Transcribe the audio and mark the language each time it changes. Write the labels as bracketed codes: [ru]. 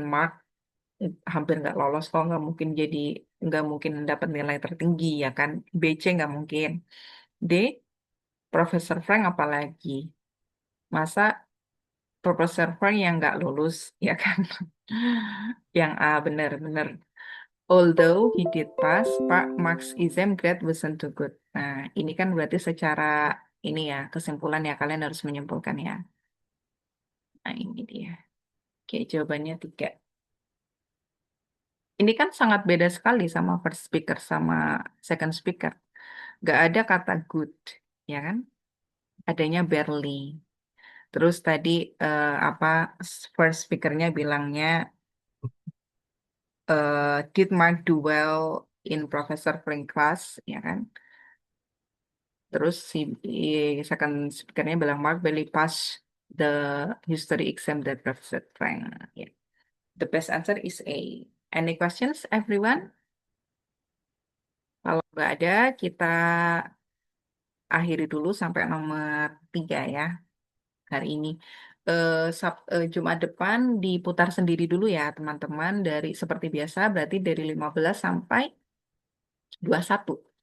[id] Mark hampir nggak lolos kok, nggak mungkin dapat nilai tertinggi ya kan. BC nggak mungkin. D Profesor Frank apalagi. Masa Profesor Frank yang nggak lulus ya kan. Yang A benar-benar. [en] Although he did pass, Mark's exam grade wasn't too good. [id] Nah, ini kan berarti secara ini ya, kesimpulan ya, kalian harus menyimpulkan ya. Nah, ini dia. Oke, jawabannya 3. Ini kan sangat beda sekali sama first speaker sama second speaker. Gak ada kata good, ya kan? Adanya barely. Terus tadi apa first speakernya bilangnya [en] did Mark do well in Professor Frank class, [id] ya kan? Terus si second speakernya bilang [en] Mark barely pass the history exam that Professor Frank. Yeah. The best answer is A. Any questions, everyone? [id] Kalau nggak ada, kita akhiri dulu sampai nomor 3 ya hari ini. Jumat depan diputar sendiri dulu ya teman-teman, dari seperti biasa berarti dari 15 sampai 21.